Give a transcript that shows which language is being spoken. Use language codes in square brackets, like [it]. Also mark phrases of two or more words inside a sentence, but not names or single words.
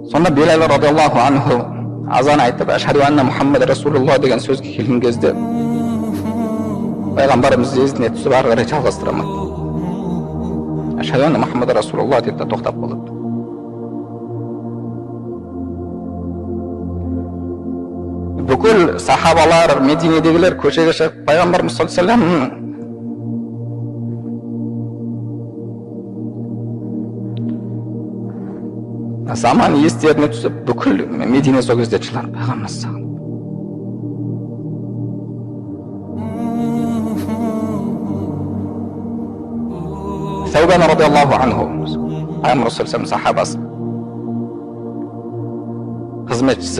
[kk] Сонда Билал [ar] رضي الله عنه [kk] азан айтып, [ar] أشهد أن محمد رسول الله [kk] деген сөзге келген кезде пайғамбарымыз езіне түсіп ары қарай жалғастырамады. [ar] أشهد أن محمد رسول الله [kk] деп тоқтап қалады. Бүкіл сахабалар, Мединедегілер көшеге шығып, пайғамбарымыз [ar] صلى الله عليه وسلم [kk] заман естеріне түсіп, бүкіл Медине сол кезде жылады пайғамбарымыз сағынып. Саубан [ar] رضي الله عنه, [kk] пайғамбарымыз саллаллаху сахабасы, қызметшісі.